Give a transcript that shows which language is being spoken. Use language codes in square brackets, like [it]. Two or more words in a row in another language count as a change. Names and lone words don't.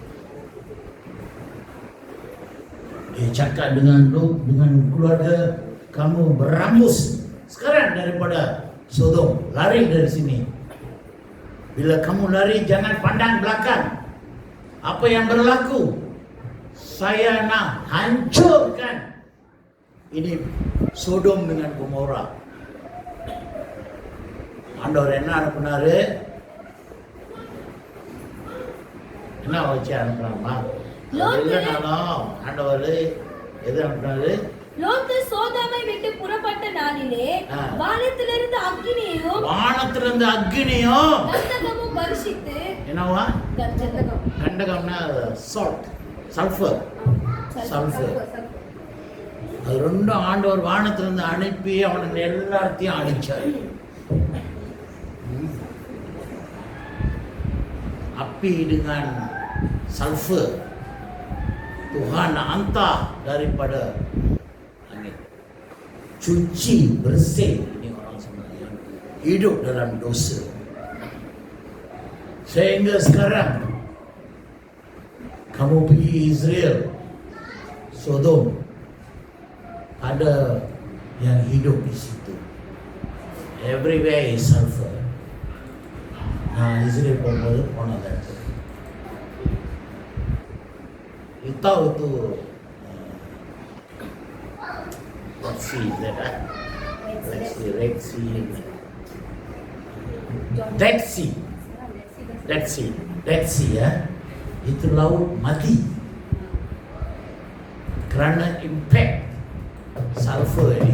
[ms] Dia cakap dengan Lut, dengan keluarga, kamu berambus sekarang daripada Sodom, lari dari sini. Bila kamu lari, jangan pandang belakang. Apa yang berlaku? Saya nak hancurkan ini Sodom dengan Gomora. [ta] ஆண்டவர் என்ன அனுப்புனாரு? என்ன வச்சு அனுப்புறாமா? இல்லைனாலும் ஆண்டவர் எது அனுப்புனாரு? லோத்து சோதோமை விட்டு புறப்பட்ட நாளிலே வானத்திலிருந்து அக்கினியும் கந்தகமும் வருஷித்து. என்னவா கண்டகம்னா [en] salt, sulphur. [ta] அது ரெண்டும் ஆண்டவர் வானத்திலிருந்து அனுப்பி அவனுக்கு எல்லாத்தையும் அழிச்சார். [ms] api dengan sulfur Tuhan hantar daripada langit, cuci bersih ini orang semua yang hidup dalam dosa. Sehingga sekarang kamu pergi Israel, Sodom, ada yang hidup di situ. [en] Everywhere is sulfur. [ta] நான் இஸ்ரேல் போகும்போது போனது இடத்துல [ms] tahu tu Dead Sea ya, itu laut mati kerana impact sulfur ini.